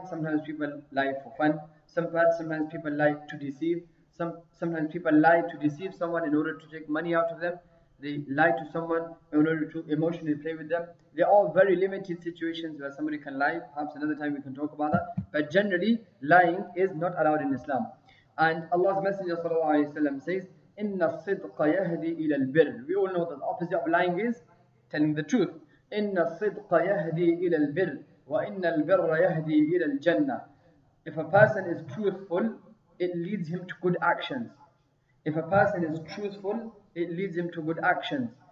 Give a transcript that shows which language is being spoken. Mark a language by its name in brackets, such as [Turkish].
[English] Sometimes people lie for fun. Sometimes people lie to deceive. Sometimes people lie to deceive someone in order to take money out of them. They lie to someone in order to emotionally play with them. They're all very limited situations where somebody can lie. Perhaps another time we can talk about that. But generally, lying is not allowed in Islam. And Allah's Messenger ﷺ says, [Arabic] إِنَّ الصِّدْقَ يَهْدِي إِلَى الْبِرِّ. [English] We all know that the opposite of lying is telling the truth. [Arabic] إِنَّ الصِّدْقَ يَهْدِي إِلَى الْبِرِّ وَإِنَّ الْبِرَّ يَهْدِي إِلَى الْجَنَّةِ. [English] If a person is truthful, it leads him to good actions. If a person is truthful, it leads him to good actions.